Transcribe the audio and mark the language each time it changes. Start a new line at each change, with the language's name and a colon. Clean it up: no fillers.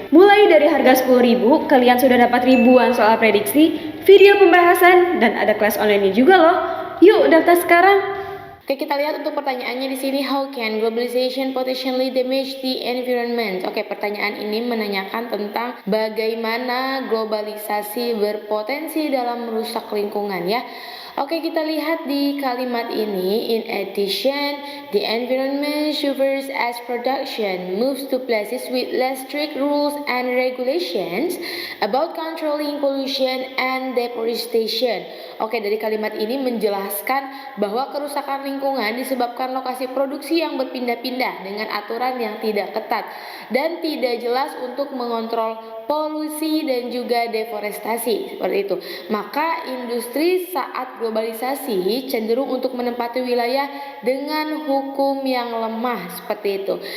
Indonesian: Mulai dari harga 10.000, kalian sudah dapat ribuan soal prediksi, video pembahasan, dan ada kelas online juga loh. Yuk daftar sekarang!
English: Oke,
Indonesian: kita lihat untuk pertanyaannya di sini,
English: how can globalization potentially damage the environment?
Indonesian: Oke, pertanyaan ini menanyakan tentang bagaimana globalisasi berpotensi dalam merusak lingkungan ya.
English: Oke,
Indonesian: kita lihat di kalimat ini,
English: in addition, the environment suffers as production moves to places with less strict rules and regulations about controlling pollution and deforestation.
Indonesian: Oke, dari kalimat ini menjelaskan bahwa kerusakan lingkungan disebabkan lokasi produksi yang berpindah-pindah dengan aturan yang tidak ketat dan tidak jelas untuk mengontrol polusi dan juga deforestasi, seperti itu. Maka industri saat globalisasi cenderung untuk menempati wilayah dengan hukum yang lemah, seperti itu.